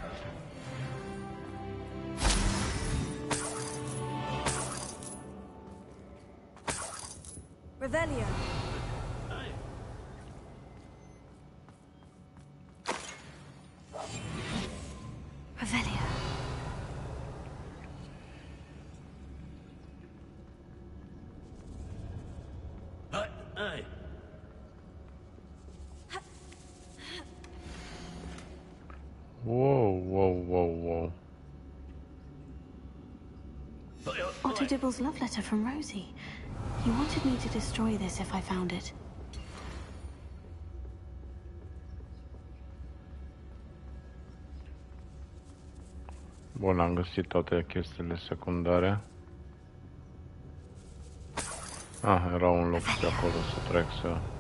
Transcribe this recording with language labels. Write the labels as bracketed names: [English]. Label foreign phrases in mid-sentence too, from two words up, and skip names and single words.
[English] Revelio. Revelio. Hey. Whoa, whoa, whoa, whoa. Otto Dibble's love letter from Rosie. He wanted me to destroy this if I found it. [Romanian] Bun, am găsit toate chestiile secundare. Ah, era un loc pe acolo să trec să...